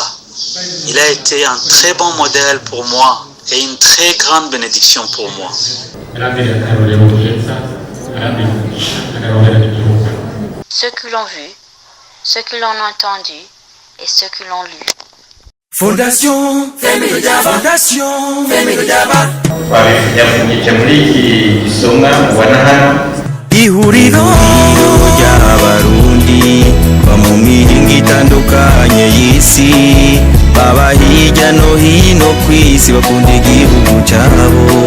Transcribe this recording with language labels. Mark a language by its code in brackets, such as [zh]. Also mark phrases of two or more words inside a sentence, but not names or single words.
[fr] Il a été un très bon modèle pour moi et une très grande bénédiction pour moi. Ceux qui l'ont vu, ceux qui l'ont entendu et ceux qui l'ont lu. Fondation Family Jaba Fondation Family Jaba [rn] ihuriro ry'abarundi ba mu mihingo itandukanye y'isi baba hirya no hino ku isi bakunda igihugu cyabo